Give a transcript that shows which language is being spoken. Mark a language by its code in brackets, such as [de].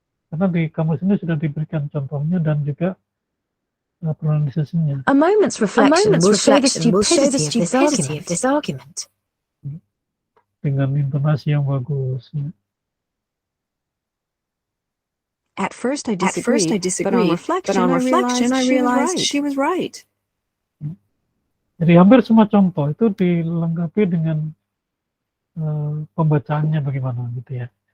[id] Karena di kamus ini sudah diberikan contohnya dan juga pronunciation-nya. [en] A moment's reflection will show the stupidity of this argument. [id] Dengan intonasi yang bagus. Ya. [en] At first I disagreed, but on reflection I realized she was right. [id] Jadi hampir semua contoh itu dilengkapi dengan pembacaannya bagaimana gitu ya.